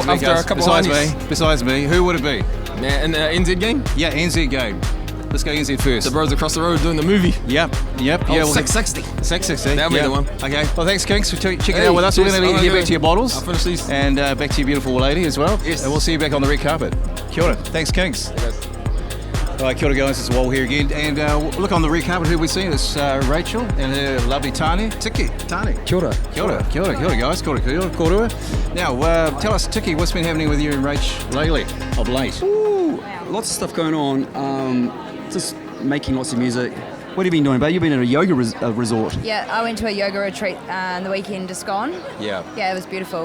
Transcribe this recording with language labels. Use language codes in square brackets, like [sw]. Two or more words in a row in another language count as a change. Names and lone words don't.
[en] Besides me, who would it be? Man, in the NZ game? Yeah, NZ game. Let's go NZ first. The bros across the road doing the movie. Yep. Oh, Yeah, 660. 660. That'll be the one. Okay. Well, thanks, Kinks, for checking out with us. We're going to get back to your bottles. I'll finish these. And back to your beautiful lady as well. Yes. And we'll see you back on the red carpet. [mi] Kia ora. [en] Thanks, Kinks. Hey, guys. All right, [mi] kia ora, [en] guys. It's Wal here again. And look on the red carpet, who we see? It's Rachel and her lovely Tani. Tiki. Tani. [mi] Kia ora. Kia ora, guys. Kia ora. [en] Now, tell us, Tiki, what's been happening with you and Rach lately, of late? Ooh, lots of stuff going on. Just making lots of music. What have you been doing, babe? You've been at a yoga resort. Yeah, I went to a yoga retreat the weekend just gone. Yeah. Yeah, it was beautiful.